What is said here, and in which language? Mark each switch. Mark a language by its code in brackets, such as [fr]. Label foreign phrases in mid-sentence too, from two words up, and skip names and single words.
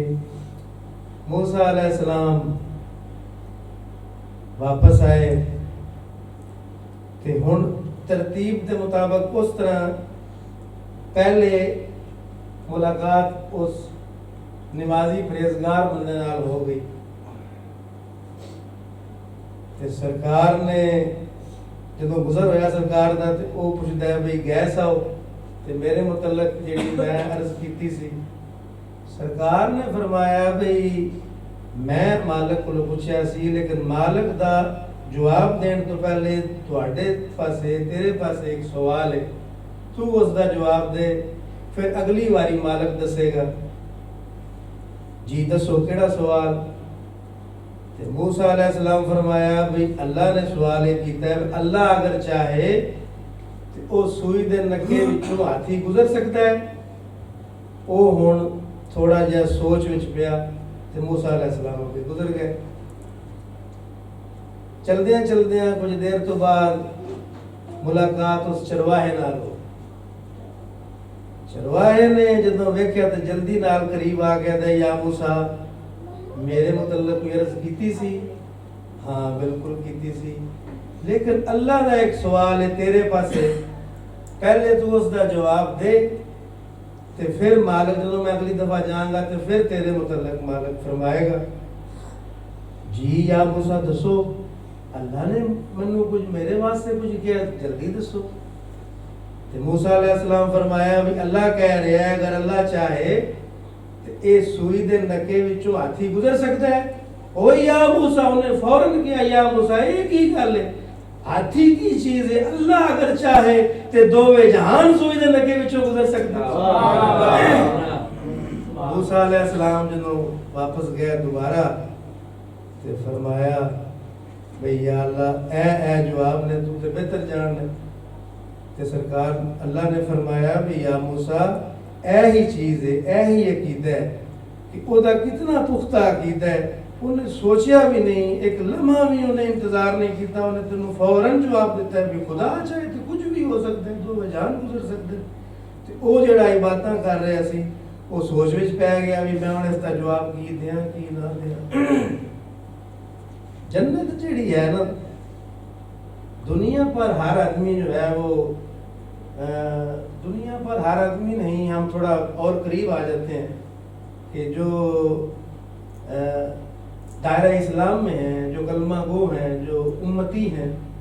[pa] موسیٰ علیہ السلام واپس آئے تے ہن ترتیب دے مطابق اس طرح پہلے ملاقات اس نمازی پرہیزگار بندے نال ہو گئی تے سرکار نے جدوں گزر ہویا سرکار دا تے او پوچھدا ہے بھئی گئے ساؤ تے میرے متعلق جیڑی میں عرض کیتی سی. سرکار نے فرمایا بھئی میں مالک کو پوچھا سی لیکن مالک دا جواب دین تو پہلے تواڈے پاسے تیرے پاسے ایک سوال ہے, تو اس دا جواب دے پھر اگلی واری مالک دسے گا. جی دسو کیڑا سوال؟ تے موسیٰ علیہ السلام فرمایا بھئی اللہ نے سوال یہ کیتا ہے اللہ اگر چاہے تو او سوئی دے نکے وچوں ہاتھی گزر سکتا ہے. او ہن تھوڑا جہا سوچ وچ پیا تے موسیٰ علیہ السلام کے گزر گئے. چلدیاں چلدیاں کچھ دیر تو بعد ملاقات اس چرواہے نال ہو. چرواہے نے جدوں ویکھیا تے جلدی نال قریب آ گیا تے یا موسیٰ میرے متعلق کوئی عرض کیتی سی؟ ہاں بالکل کیتی سی, لیکن اللہ دا ایک سوال ہے تیرے پاسے, پہلے تو اس دا جواب دے تے پھر مالک جدوں میں اگلی دفعہ جاؤں گا تے پھر تیرے متعلق مالک فرمائے گا. جی یا موسیٰ دسو اللہ نے منو کچھ میرے واسطے کچھ کیا جلدی دسو. تے موسیٰ علیہ السلام فرمایا بھی اللہ کہہ رہا ہے اگر اللہ چاہے تو ਤੇ ਇਹ ਸੂਈ ਦੇ ਨੱਕੇ ਵਿੱਚੋਂ ਹਾਥੀ ਗੁਜ਼ਰ ਸਕਦਾ ਹੈ? ਓ ਯਾ ਮੂਸਾ, ਉਹਨੇ ਫੌਰਨ ਕਿਹਾ ਯਾ ਮੂਸਾ ਇਹ ਕੀ ਗੱਲ ਹੈ, ਹਾਥੀ ਕੀ ਚੀਜ਼ ਹੈ, ਅੱਲਾਹ ਅਗਰ ਚਾਹੇ ਤੇ ਦੋਵੇਂ ਜਹਾਨ ਸੂਈ ਦੇ ਨੱਕੇ ਵਿੱਚੋਂ ਗੁਜ਼ਰ ਸਕਦਾ। موسیٰ علیہ السلام جنہوں واپس گیا دوبارہ تے فرمایا بھئی یا اللہ اے جواب نے تو تے بہتر جان ہے تے سرکار اللہ نے فرمایا بھی یا موسیٰ اے ہی چیز ہے، اے ہی عقیدہ ہے کہ او دا کتنا پختہ عقیدہ ہے، انہیں سوچیا بھی نہیں، ایک لمحہ بھی انہیں انتظار نہیں کیتا، انہیں تنوں فوراً جواب دیتا ہے بھی خدا چاہے تو کچھ بھی ہو سکتے ہیں، دو جان گزر سکتے ہیں۔ تے او جڑا باتاں کر رہے سی وہ سوچ وچ پہ گیا بھی میں اس کا جواب کی دیاں کی نہ دیاں۔ [ur] جنت جڑی ہے نا، دنیا پر ہر آدمی جو ہے وہ دنیا پر ہر آدمی نہیں، ہم تھوڑا اور قریب آ جاتے ہیں کہ جو دائرہ اسلام میں ہیں، جو کلمہ گو ہیں، جو امتی ہیں،